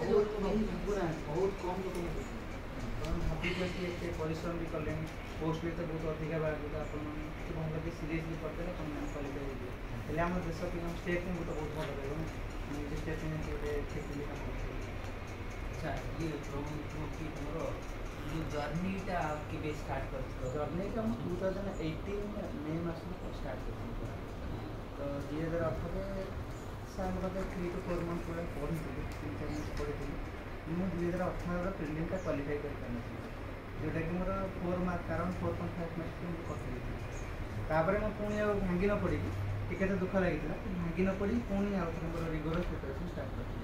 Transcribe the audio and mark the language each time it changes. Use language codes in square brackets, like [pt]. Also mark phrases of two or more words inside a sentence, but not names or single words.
[or] ବହୁତ କମ୍ ଲୋକ ଭାବିଛନ୍ତି. ଏତେ ପରିଶ୍ରମ ବି କଲେଣି, ପୋଷ୍ଟ ବି ତ ବହୁତ ଅଧିକା ବାହାରୁଛି. ଆପଣମାନେ ଭଲ କି ସିରିୟସଲି କରିଦେଲେ ଆପଣମାନେ କ୍ୱାଲିଫାଏ ହେଇଯିବେ. ହେଲେ ଆମ ଦେଶ ପାଇଁ ଆମ ଷ୍ଟେଟ୍ ପାଇଁ ଗୋଟେ ବହୁତ ଭଲ ରହିବ. ମୁଁ ନିଜ ଷ୍ଟେଟ୍ ପାଇଁ ଗୋଟେ କ୍ଷେତ୍ରରେ କାମ କରୁଛି. ଆଚ୍ଛା, ଇଏ ପ୍ରଭୁ କି ତୁମର ଯୋ ଜର୍ନୀଟା କେବେ ଷ୍ଟାର୍ଟ କରିଥିଲ? जर्नीटा ମୁଁ 2018 ମେ ମାସରୁ ଷ୍ଟାର୍ଟ କରିଥିଲି. ତ 2018ରେ ସାର୍ ମୋତେ [en] 3 to 4 months [or] ଭଳିଆ ପଢ଼ିଥିଲି, [en] 3-4 months [or] ପଢ଼ିଥିଲି. ମୁଁ 2018ର ପ୍ରିଲିମ୍ଟା କ୍ୱାଲିଫାଇ କରିପାରିନଥିଲି, ଯେଉଁଟାକି ମୋର 4 ମାର୍କ, କାରଣ 4.5 ମାର୍କ ମୁଁ କରିଥିଲି. ତାପରେ ମୁଁ ପୁଣି ଆଉ ଭାଙ୍ଗି ନ ପଡ଼ିକି, ଟିକେ ତ ଦୁଃଖ ଲାଗିଥିଲା, ଭାଙ୍ଗି ନ ପଡ଼ି ପୁଣି ଆଉ ଥରେ ମୋର ରିଗୋରସ୍ ପ୍ରିପାରେସନ୍ ଷ୍ଟାର୍ଟ କରିଥିଲି.